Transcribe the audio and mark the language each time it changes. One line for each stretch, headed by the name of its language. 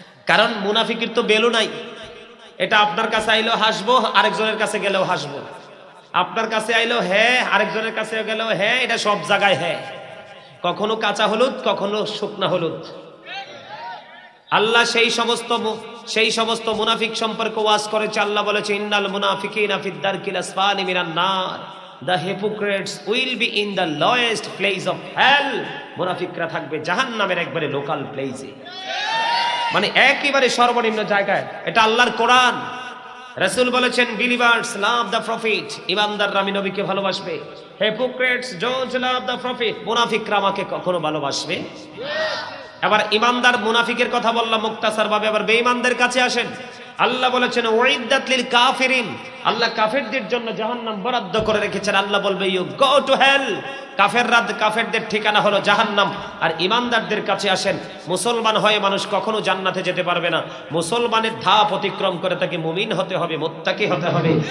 Bangla: কারণ মুনাফিকের তো বেলু নাই। এটা আপনার কাছে আইলেও হাসবো, আরেকজনের কাছে গেলেও হাসবো। আপনার কাছে আইলেও হ্যাঁ, আরেকজনের কাছে গেলেও হ্যাঁ, এটা সব জায়গায় হ্যাঁ। কখনো কাঁচা হলুদ, কখনো শুকনা হলুদ। আল্লাহ সেই সমস্ত মুনাফিক সম্পর্কে ওয়াজ করেছে। আল্লাহ বলেছে
Arabic: ইন্নাল মুনাফিকিনা ফিদ দারকিল আসফালি মিনান নার,
English: the hypocrites will be in the lowest place of hell।
Bangla: মুনাফিকরা থাকবে জাহান্নামের একবারে লোকাল প্লেসে, মানে একেবারে সর্বনিম্ন জায়গায়। এটা আল্লাহর কোরআন। রাসূল বলেছেন
English: believers love the prophet,
Bangla: ইমানদাররা আমি নবীকে ভালোবাসবে।
English: hypocrites don't love the prophet,
Bangla: মুনাফিকরা আমাকে কখনো ভালোবাসবে। এবার ইমানদার মুনাফিকের কথা বললাম মুক্তাসার ভাবে, আবার বেঈমানদের কাছে আসেন। আল্লাহ বলেছেন
Arabic: উইদ্দাত লিল কাফিরিন,
Bangla: আল্লাহ কাফেরদের জন্য জাহান্নাম বরাদ্দ করে রেখেছেন। আল্লাহ বলবে
English: you go to hell,
Bangla: কাফেরদের ঠিকানা হলো জাহান্নাম। আর ইমানদারদের কাছে আসেন। মুসলমান হয়ে মানুষ কখনো জান্নাতে যেতে পারবে না, মুসলমানের ধাপ অতিক্রম করে তাকে মুমিন হতে হবে, মুত্তাকি হতে হবে।